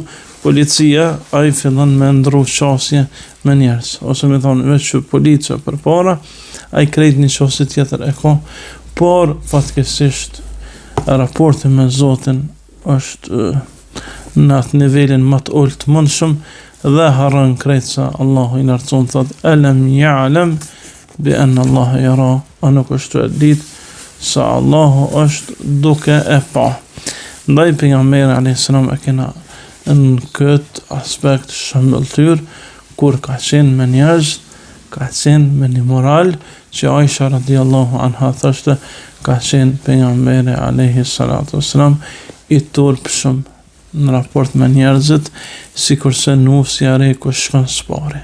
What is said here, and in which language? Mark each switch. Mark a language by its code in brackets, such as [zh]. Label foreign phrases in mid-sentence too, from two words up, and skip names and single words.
[sq] Policia ai fillon me ndru qasje me njerëz, ose me thonë veç që policia për para, ai krejt një qasje tjetër e ka, por fatkesisht raporti me Zotin është në atë nivelin më të ulët mundshëm dhe harron krejt se Allahu I lartëson thot [ar] ألم يعلم بأن الله يرى, [sq] a nuk është e ditë se Allahu është duke e pa. Ndaj pejgamberi [ar] عليه السلام [sq] e kena në këtë aspekt shëmbëltyr kur ka qenë me njerëz, ka qenë me një moral që Aisha [ar] رضي الله عنها [sq] thoshte ka qenë pejgamberi [ar] عليه الصلاة والسلام [sq] I turpshëm në raport me njerëzit, sikurse nusja re ku shkon spari.